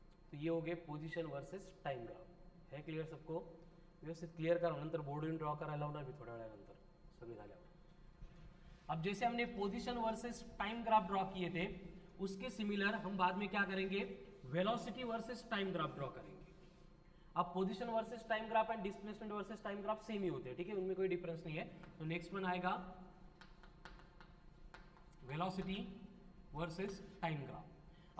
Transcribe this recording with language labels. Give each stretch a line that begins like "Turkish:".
Hindi: तो ये हो गए पोजिशन वर्सेस टाइम ग्राफ। है क्लियर सबको?
Marathi: व्यवस्थित क्लियर करा, नंतर बोर्डून ड्रॉ करायला लावणार मी थोड्या वेळानंतर सगळे झाल्यावर।
Hindi: अब जैसे हमने position versus time graph draw किए थे, उसके सिमिलर हम बाद में क्या करेंगे, velocity versus time graph draw करेंगे। अब position versus time graph and displacement versus time graph same ही होते हैं। ठीक है, उनमें कोई डिफरेंस नहीं है। तो नेक्स्ट वन आएगा वेलोसिटी वर्सेस टाइम ग्राफ।